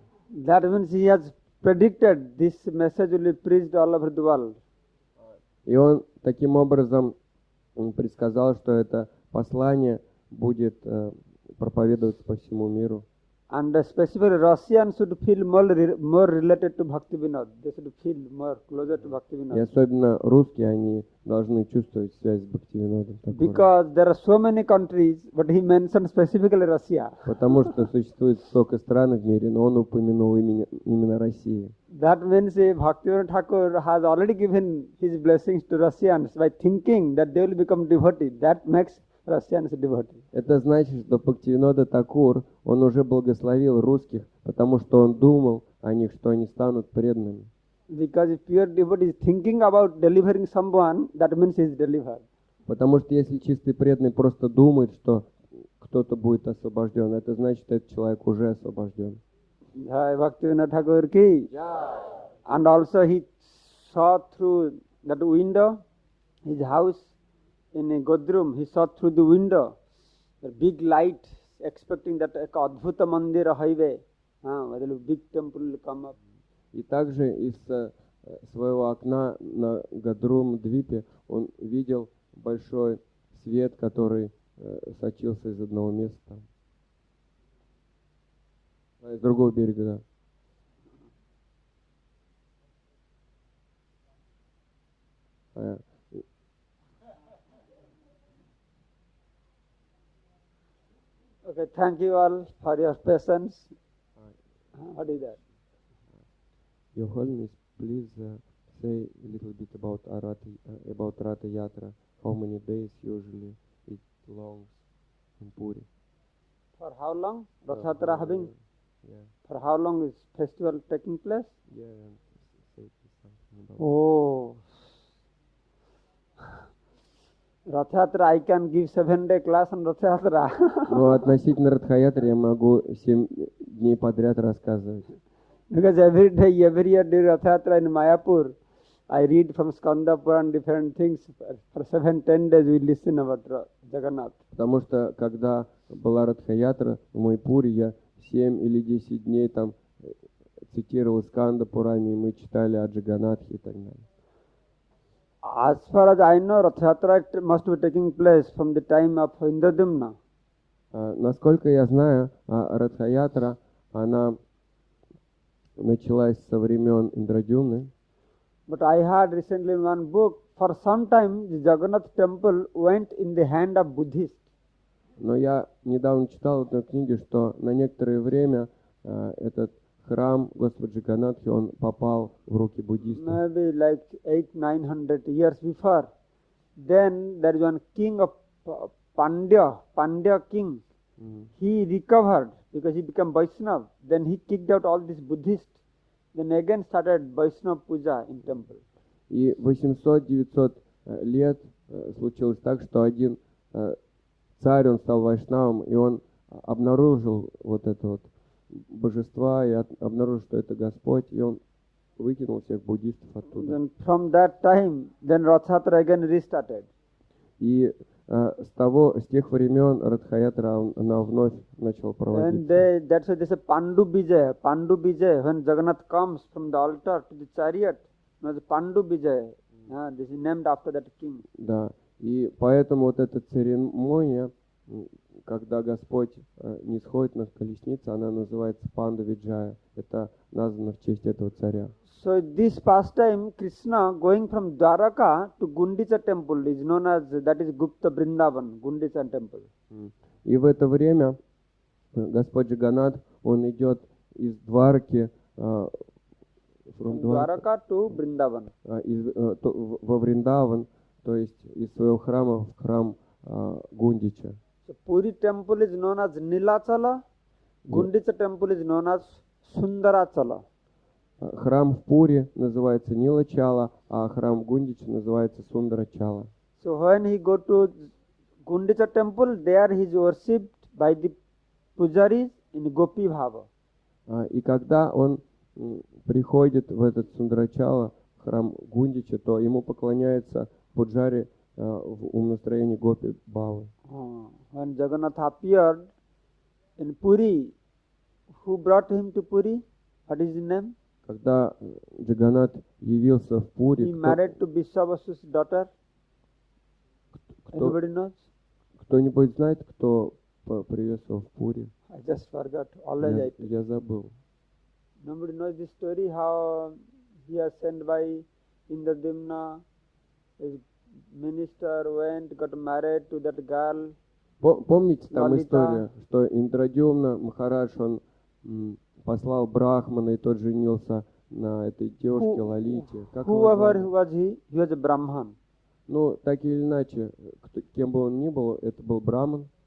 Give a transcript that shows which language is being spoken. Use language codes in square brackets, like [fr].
[en] That means he has predicted this message will be preached all over the world. [ru] И он таким образом предсказал, что это послание будет проповедоваться по всему миру. [en] And specifically Russians should feel more related to Bhaktivinoda. They should feel more closer to Bhaktivinoda. [ru] особенно русские, они должны чувствовать связь с Бхактивинодом Такуром. [en] Because there are so many countries, but he mentioned specifically Russia. [ru] Потому что существует столько стран в мире, но он упомянул именно Россию. [en] That means Bhaktivinoda Thakur has already given his blessings to Russians by thinking that they will become devotees. That makes Russians devotees. [ru] Это значит, что Бхактивинода Такур, он уже благословил русских, потому что он думал о них, что они станут преданными. [en] Because if pure devotee is thinking about delivering someone, that means he is delivered. [ru] Потому что если чистый преданный просто думает, что кто-то будет освобожден, это значит, что этот человек уже освобожден. [hi] Jai Bhaktivinoda Thakur ki. [en] And also he saw through that window, his house in a Godrum, he saw through the window, the big light, expecting that a Adbhuta Mandira highway, a big temple will come up. [ru] И также из своего окна на Гадрум-двипе он видел большой свет, который сочился из одного места. С другого берега, да. [en] Okay, thank you all for your patience. What is that? Your Holiness, please say a little bit about Ratha Yatra. How many days usually it longs in Puri? For how long? Rath Yatra having? Yeah. For how long is festival taking place? Yeah, and say something about Oh. Rath Yatra, I can give 7-day class on Rath Yatra. [ru] Но относительно Радха-ятры я могу 7 дней подряд рассказывать. [en] Because every day, every year during Rath Yatra in Mayapur, I read from Skanda Puran different things. For 7-10 days we listen about Jagannath. [ru] Потому что, когда была Радха-ятра в Майпуре, я 7 или 10 дней там цитировал Сканда Пурани, и мы читали о Джаганатхе и так далее. [en] As far as I know, Rath Yatra must be taking place from the time of Indradumna. [ru] Насколько я знаю, Радха-ятра, она началась со времен Индрадюмны. [en] But I heard recently in one book, for some time the Jagannath temple went in the hand of Buddhists. [ru] Но я недавно читал в одной книге, что на некоторое время этот храм Господа Джаганатхи, он попал в руки буддистов. [en] Maybe like 800-900 years before. Then there is one king of Pandya king. He recovered because he became Vaishnava. Then he kicked out all these Buddhists. Then again started Vaishnava puja in temple. [ru] И 800-900 лет случилось так, что один царь, он стал вайшнавом, и он обнаружил вот это вот божества, и обнаружил, что это Господь, и он выкинул всех буддистов оттуда. [en] Then from that time, then Rath Yatra again restarted. [ru] И с тех времен Радха-ятра, она вновь начала [en] And [ru] проводиться. [en] that's why they say Pandu Bijay. Pandu Bijay, when Jagannath comes from the altar to the chariot, the Pandu Bijay. This is named after that king. [ru] Да, и поэтому вот эта церемония, когда Господь не сходит на колесницу, она называется Панду Виджая. Это названо в честь этого царя. [en] So this pastime, Krishna going from Dwaraka to Gundicha temple is known as, that is Gupta Vrindavan, Gundicha temple. [ru] И в это время Господь Джаганнат, он идет из Двараки в [en] from Dwaraka to Vrindavan. [ru] во Вриндаван, то есть из своего храма в храм Гундича. [en] So Puri temple is known as Nilachala, Gundicha temple is known as Sundarachala. [ru] Храм в Пури называется Нилачала, а храм Гундича называется Сундарачала. [en] So when he go to Gundicha temple, there he is worshipped by the pujaris in Gopi Bhava. [ru] И когда он приходит в этот Сундарачала, храм Гундича, то ему поклоняется пуджари в умонастроении Гопи Бавы. [en] When Jagannath appeared in Puri, who brought him to Puri? What is his name? [ru] Когда Джаганнат явился в [en] He [ru] Пури, [en] married to Vishwavasu's daughter. Anybody knows? [ru] кто-нибудь знает, кто привез его в Пури? [en] I just forgot. Always I think. [ru] Я забыл. [en] Nobody knows this story, how he was sent by Indradimna, his minister went, got married to that girl. [ru] Помните там Лалита. история, что Индрадюмна Махарадж, он послал Брахмана, и тот женился на этой девушке Лалите. Как его [en] Whoever [ru] звали? [en] was he was a Brahman. [ru] Ну, так или иначе, кем бы он ни был, это был Браман.